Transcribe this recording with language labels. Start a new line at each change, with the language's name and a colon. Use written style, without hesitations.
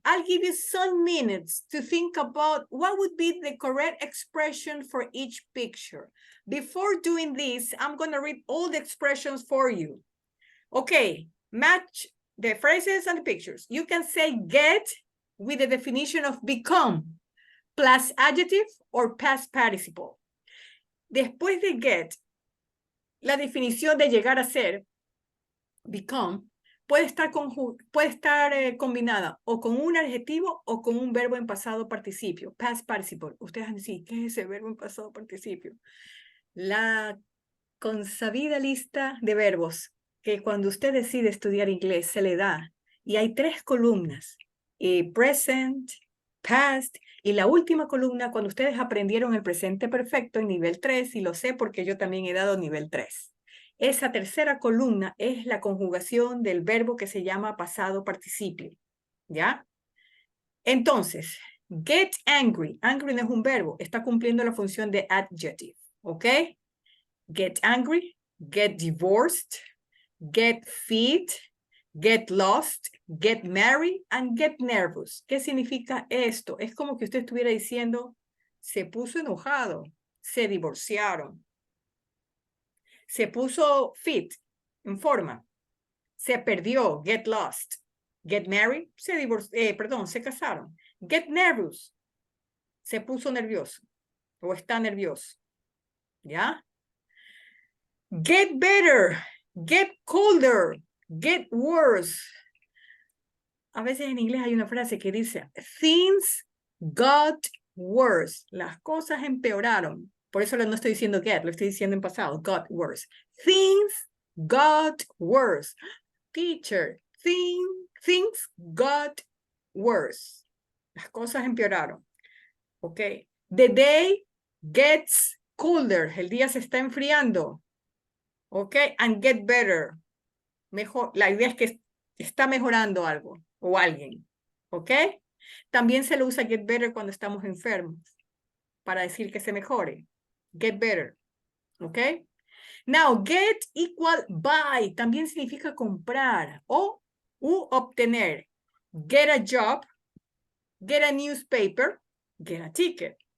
English: I'll give you some minutes to think about what would be the correct expression for each picture. Before doing this, I'm going to read all the expressions for you. Okay, match the phrases and the pictures. You can say get with the definition of become, plus adjective or past participle.
Spanish: Después de get, la definición de llegar a ser, become, puede estar, combinada o con un adjetivo o con un verbo en pasado participio, past participle. Ustedes van a decir, ¿qué es ese verbo en pasado participio? La consabida lista de verbos que cuando usted decide estudiar inglés se le da. Y hay 3 columnas, present, past, y la última columna cuando ustedes aprendieron el presente perfecto en nivel 3, y lo sé porque yo también he dado nivel 3. Esa tercera columna es la conjugación del verbo que se llama pasado participio, ¿ya? Entonces, get angry. Angry no es un verbo, está cumpliendo la función de adjective, ¿ok?
English: Get angry, get divorced, get fit, get lost, get married, and get nervous.
Spanish: ¿Qué significa esto? Es como que usted estuviera diciendo, se puso enojado, se divorciaron, se puso fit, en forma, se perdió, get lost, get married, se casaron, get nervous, se puso nervioso o está nervioso, ¿ya?
English: Get better, get colder, get worse.
Spanish: A veces en inglés hay una frase que dice,
English: things got worse.
Spanish: Las cosas empeoraron. Por eso no estoy diciendo get, lo estoy diciendo en pasado, got worse.
English: Things got worse. Teacher, things got worse.
Spanish: Las cosas empeoraron. Ok.
English: The day gets colder.
Spanish: El día se está enfriando. Ok.
English: And get better.
Spanish: Mejor. La idea es que está mejorando algo o alguien. Ok. También se lo usa get better cuando estamos enfermos. Para decir que se mejore. Get better. Ok.
English: Now, get equal buy
Spanish: también significa comprar o obtener.
English: Get a job, get a newspaper, get a ticket.